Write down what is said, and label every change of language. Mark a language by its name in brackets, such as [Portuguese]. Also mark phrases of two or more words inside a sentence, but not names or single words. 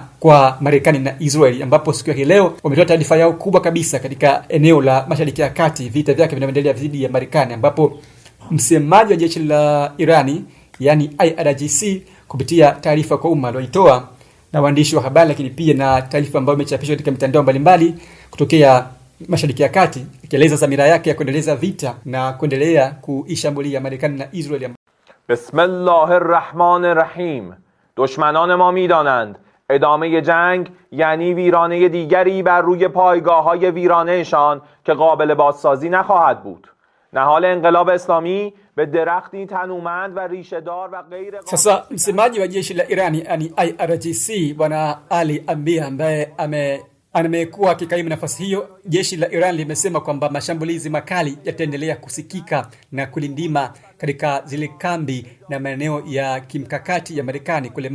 [Swahili] kwa Marekani na Israeli, ambapo siku ya leo wametoa taarifa yao kubwa kabisa katika eneo la Mashariki ya Kati, vita vyake vinaendelea dhidi ya Marekani, ambapo msemaji wa jeshi la Irani yani IRGC kupitia taarifa kwa umma walitoa na waandishi wa habari, lakini pia na taarifa ambayo imechapishwa katika mitandao mbalimbali kutokea Mashariki ya Kati, ikieleza dhamira yake ya kuendeleza vita na kuendelea kuishambulia Marekani na Israeli. [Arabic] Bismillahirrahmanirrahim. [Persian] دشمنان ما می‌دانند ادامه جنگ یعنی ویرانه دیگری بر روی پایگاه‌های ویرانه‌شان که قابل بازسازی نخواهد بود. نهال انقلاب اسلامی به درختی تنومند و ریشه‌دار و غیر قابل. [Swahili] Sasa msemaji wa jeshi la Irani yani IRGC bwana Ali Ambia, ambaye amekuwa akikaimu nafasi hiyo, jeshi la Iran limesema kwamba mashambulizi makali yataendelea kusikika na kulindima katika zile kambi na maeneo ya kimkakati ya Marekani kule